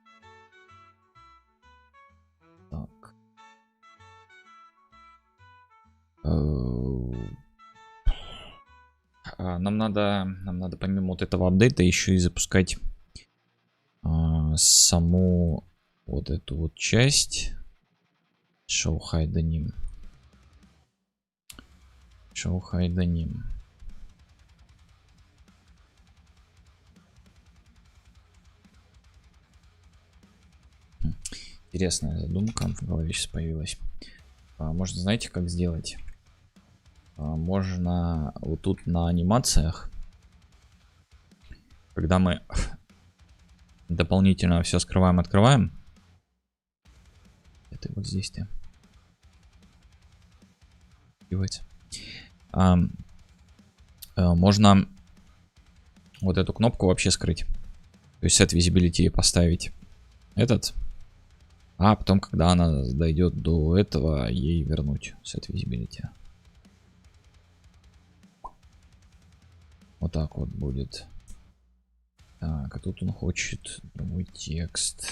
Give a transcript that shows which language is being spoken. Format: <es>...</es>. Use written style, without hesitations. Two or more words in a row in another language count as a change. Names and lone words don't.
<ru>Нам надо помимо вот этого апдейта еще и запускать саму вот эту вот часть.</ru> <en>Show hide anim.</en> <ru>Интересная задумка в голове сейчас появилась. Можно, знаете, как сделать? Можно вот тут на анимациях, когда мы дополнительно все скрываем, открываем. Это вот здесь-то. Можно вот эту кнопку вообще скрыть. То есть</ru> <en>set visibility</en> <ru>поставить этот. А потом, когда она дойдет до этого, ей вернуть</ru> <en>set visibility.</en> <ru>Вот так вот будет. Так, а тут он хочет другой текст.</ru>